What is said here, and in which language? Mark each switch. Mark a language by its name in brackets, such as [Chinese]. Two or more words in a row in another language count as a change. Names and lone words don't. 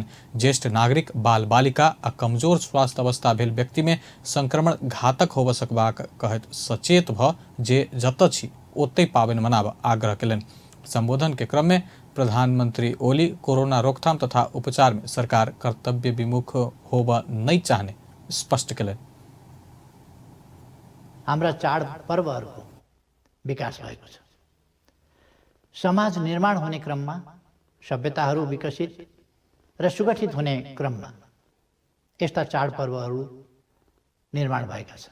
[Maithili] ज्येष्ठ नागरिक, बाल बालिका आ कमजोर स्वास्थ्य अवस्था भेल व्यक्ति में संक्रमण घातक होबऽ सकबाक कहैत सचेत भऽ जे जतऽ छी ओतै पावनि मनाबऽ आग्रह केलनि। संबोधन के क्रम में प्रधानमंत्री ओली कोरोना रोकथाम तथा उपचार में सरकार कर्तव्य विमुख होबऽ नहीं चाहने स्पष्ट केलनि। [Nepali] हाम्रा चाडपर्वहरूको विकास भएको छ। समाज निर्माण हुने क्रममा, सभ्यताहरू विकसित र सुगठित हुने क्रममा यस्ता चाडपर्वहरू निर्माण भएका छन्।